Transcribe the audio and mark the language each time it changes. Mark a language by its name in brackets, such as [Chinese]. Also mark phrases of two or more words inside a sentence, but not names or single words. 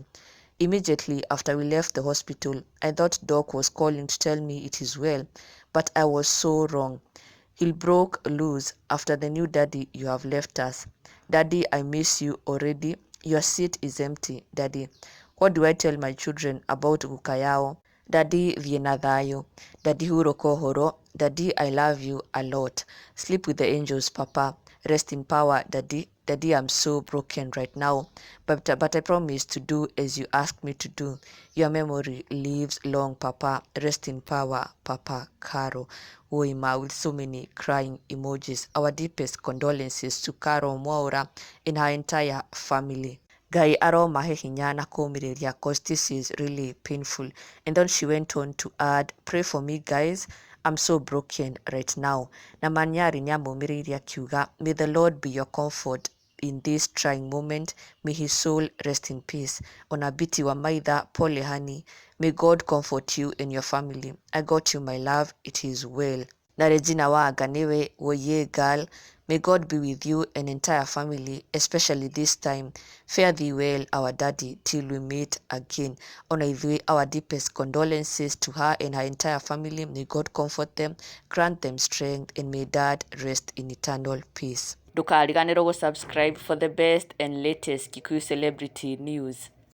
[English] Immediately after we left the hospital, I thought Doc was calling to tell me it is well, but I was so wrong. He broke loose after the new daddy you have left us. Daddy, I miss you already. Your seat is empty, Daddy. What do I tell my children about [Kikuyu] guka yao? [English] Daddy, [Kikuyu] thiĩ na thayũ. Daddy, hurũka ũhoro. [English] Daddy, I love you a lot. Sleep with the angels, Papa. Rest in power, Daddy. Daddy, I'm so broken right now, but I promise to do as you asked me to do. Your memory lives long, Papa. Rest in power, Papa. Karo. Woima, with so many crying emojis. Our deepest condolences to Karo Mwaura and her entire family. [Kikuyu] Ngai aromahe hinya na kũũmĩrĩria [English] cause this is really painful. And then she went on to add, pray for me guys, I'm so broken right now. [Kikuyu] Na Manyari nĩ amũmĩrĩirie akiuga, [English] may the Lord be your comfort in this trying moment. May his soul rest in peace. [Kikuyu] Ona Biti wa Maitha, pole honey. [English] May God comfort you and your family. I got you my love, it is well. [Kikuyu] Na Regina Wanga niwe woye girl. [English] May God be with you and entire family, especially this time. Fare thee well, our daddy, till we meet again. [Kikuyu] Ona ithui, [English] our deepest condolences to her and her entire family. May God comfort them, grant them strength, and may dad rest in eternal peace. [Kikuyu] Ndũkariganĩrwo gũsubscribe [English] for the best and latest Kikuyu celebrity news.